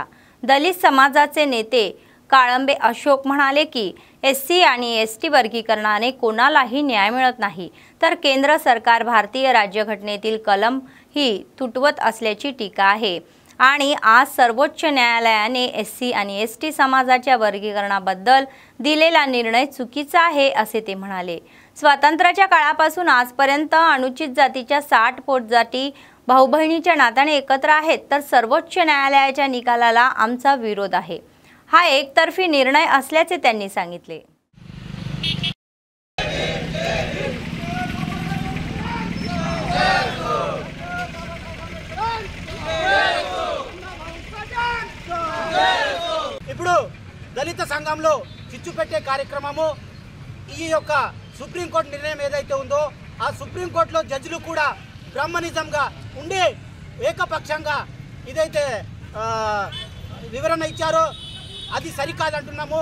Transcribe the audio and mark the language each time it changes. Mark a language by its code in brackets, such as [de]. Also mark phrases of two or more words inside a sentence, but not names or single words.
[mr] दलित समाजाचे नेते काळंबे अशोक म्हणाले की एससी आणि एसटी वर्गीकरणाने कोणालाही न्याय मिळत नाही, तर केंद्र सरकार भारतीय राज्यघटनेतील कलम ही तुटवत असल्याची टीका आहे आणि आज सर्वोच्च न्यायालयाने एससी आणि एसटी समाजाच्या वर्गीकरणाबद्दल दिलेला निर्णय चुकीचा आहे असे ते म्हणाले. स्वातंत्र्याच्या काळापासून आजपर्यंत अनुचित जातीच्या 60 पोटजाती भाऊ बहिणीच्या नात्याने एकत्र आहेत, तर सर्वोच्च न्यायालयाच्या निकालाला आमचा विरोध आहे. हा एकतर्फी निर्णय असल्याचे त्यांनी सांगितले. [te] ఇప్పుడు దళిత సంఘంలో చిచ్చు పెట్టే కార్యక్రమము ఈ యొక్క సుప్రీంకోర్టు నిర్ణయం ఏదైతే ఉందో ఆ సుప్రీంకోర్టులో జడ్జిలు కూడా బ్రహ్మనిజంగా ఉండే ఏకపక్షంగా ఇదైతే వివరణ ఇచ్చారో అది సరికాదంటున్నాము.